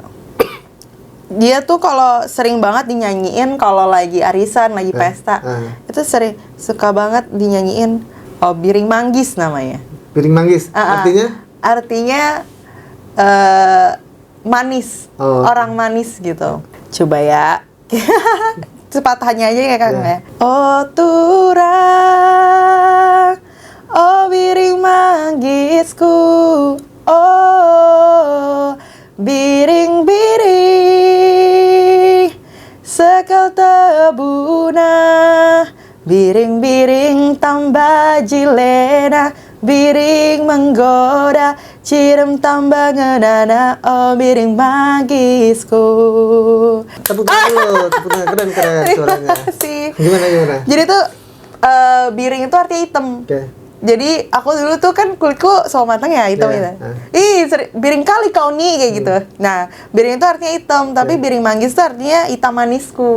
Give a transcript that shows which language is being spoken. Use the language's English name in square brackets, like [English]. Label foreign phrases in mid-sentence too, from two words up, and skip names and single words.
[Indonesian] Dia tuh kalau sering banget dinyanyiin kalau lagi arisan, lagi pesta. Itu sering suka banget dinyanyiin. Oh, Biring Manggis namanya. Piring manggis. Artinya? Artinya manis. Oh. Orang manis gitu. Coba ya. Sepatahnya aja ya Kang ya. [Batak Karo] Oh turang, oh biring manggisku, oh biring-biring sekal tebuna, biring-biring tambah jilena, biring menggoda, cirem tambah ngenana, oh biring manggisku. [Indonesian] Tepuk tangan dulu, tepuk tangan, keren suaranya. Terima kasih. Gimana? Jadi tuh biring itu artinya hitam. Oke. Jadi aku dulu tuh kan kulitku sama matang ya hitam Yeah. gitu. Biring kali kau nih kayak gitu. Nah, biring itu artinya hitam, tapi biring manggis itu artinya hitam manisku.